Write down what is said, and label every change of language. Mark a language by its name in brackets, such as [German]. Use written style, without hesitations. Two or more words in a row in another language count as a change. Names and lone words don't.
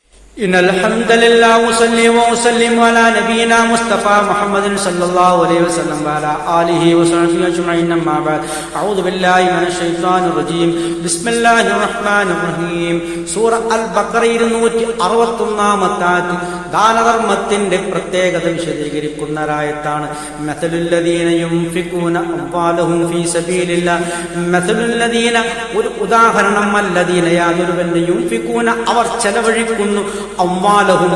[Arabic] إن الحمد لله وصلي وسلم على نبينا مصطفى محمد صلى الله عليه وسلم وعلى آله وصحبه أجمعين أما بعد أعوذ بالله من الشيطان الرجيم بسم الله الرحمن الرحيم [Malayalam] സൂറ അൽ ബഖറ 261 ആയത്ത് ദാനധർമ്മത്തിന്റെ പ്രത്യേകത വിശദീകരിക്കുന്ന ആയത്താണ്. [Arabic] مثل الذين ينفقون أموالهم في سبيل الله مثل الذين [Malayalam] ഒരു ഉദാഹരണം [Arabic] അല്ലദീന യാതൊരുവന്റെ യുൻഫിഖൂന [Malayalam] അവർ ചെലവഴിക്കുന്നു [Arabic] അംവാലഹും